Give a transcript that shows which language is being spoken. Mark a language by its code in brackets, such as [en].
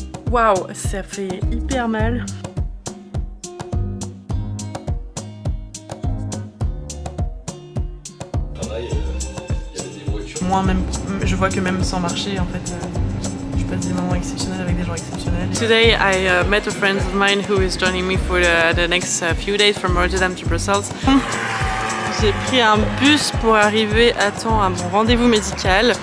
[fr] Waouh, ça fait hyper mal. Moi même, je vois que même sans marcher en fait, je passe des moments exceptionnels avec des gens exceptionnels. [en] Today I met a friend of mine who is joining me for the next few days from Rotterdam to Brussels. [fr] J'ai pris un bus pour arriver à temps à mon rendez-vous médical.